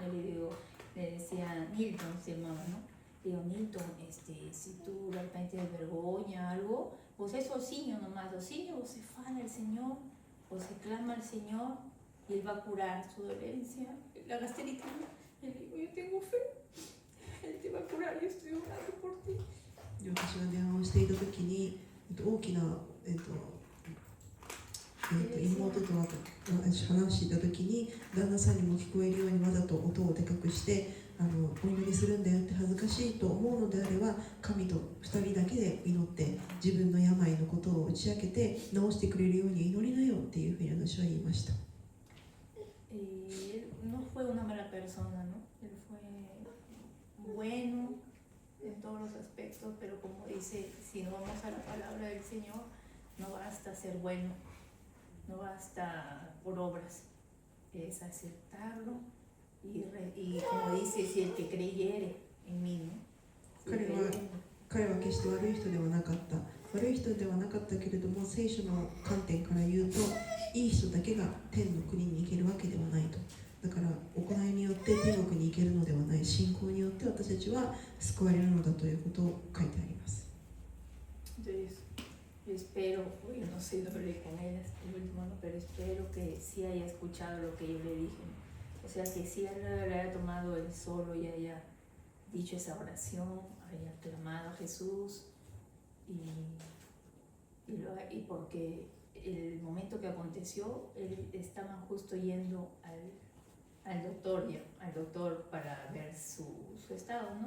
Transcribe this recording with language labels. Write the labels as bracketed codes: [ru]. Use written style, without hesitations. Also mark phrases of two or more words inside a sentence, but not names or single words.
[es] Le decía, Nilton se llamaba, ¿no? Digo, Nilton, si tú de repente te vergüenza algo, pues es osinho nomás, osinho, o se fala al Señor, o se clama al Señor, y Él va a curar su dolencia, la gastritis. Le digo, yo tengo fe, Él te va a curar, yo estoy orando por ti. [ja] 私が電話をしていたときに、大きな、妹と話していたときに、旦那さんにも聞こえるようにわざと音をでかくして、お祈りするんだよって恥ずかしいと思うのであれば、神と2人だけで祈って自分の病のことを打ち明けて治してくれるように祈りなよっていうふうに私は言いました。 [es] No fue una mala persona, ¿no? Él fue bueno en todos los aspectos, pero como dice, si no vamos a la palabra del Señor, no basta ser bueno, no basta por obras, es aceptarlo y como dice, si el que creyere en mí, ¿no? Si [ja] 彼は決して悪い人ではなかった。悪い人ではなかったけれども、聖書の観点から言うと、いい人だけが天の国に行けるわけではないと。だから行いによって天国に行けるのではない、信仰によって私たちは救われるのだということを書いてあります。 [es] Entonces, yo espero, yo no sé, no hablé con él el último, ¿no? Pero espero que sí haya escuchado lo que yo le dije, ¿no? O sea, que sí él haya tomado él solo y haya dicho esa oración, haya clamado a Jesús y porque el momento que aconteció, él estaba justo yendo al doctor para ver su estado, ¿no?